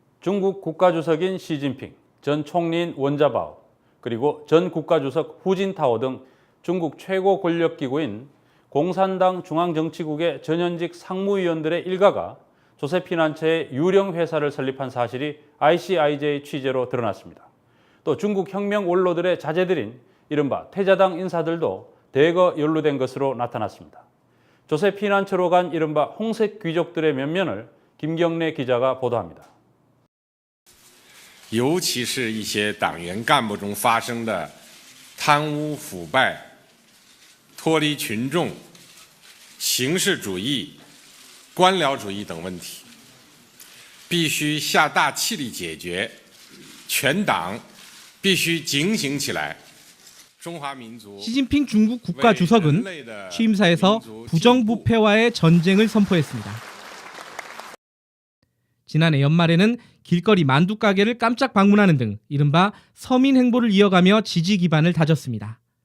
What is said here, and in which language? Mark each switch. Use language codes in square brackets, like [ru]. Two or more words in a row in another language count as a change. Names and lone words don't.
[ko] 중국 국가주석인 시진핑, 전 총리인 원자바오, 그리고 전 국가주석 후진타오 등 중국 최고 권력기구인 공산당 중앙정치국의 전현직 상무위원들의 일가가 조세피난처의 유령 회사를 설립한 사실이 ICIJ 취재로 드러났습니다. 또 중국 혁명 원로들의 자제들인 이른바 태자당 인사들도 대거 연루된 것으로 나타났습니다. 조세피난처로 간 이른바 홍색 귀족들의 면면을 김경래 기자가 보도합니다. [zh] 尤其是一些党员干部中发生的贪污腐败、脱离群众、形式主义、官僚主义等问题，必须下大气力解决，全党必须警醒起来。 [ko] 시진핑 중국 국가주석은 취임사에서 부정부패와의 전쟁을 선포했습니다. 지난해 연말에는 길거리 만두 가게를 깜짝 방문하는 등 이른바 서민 행보를 이어가며 지지 기반을 다졌습니다.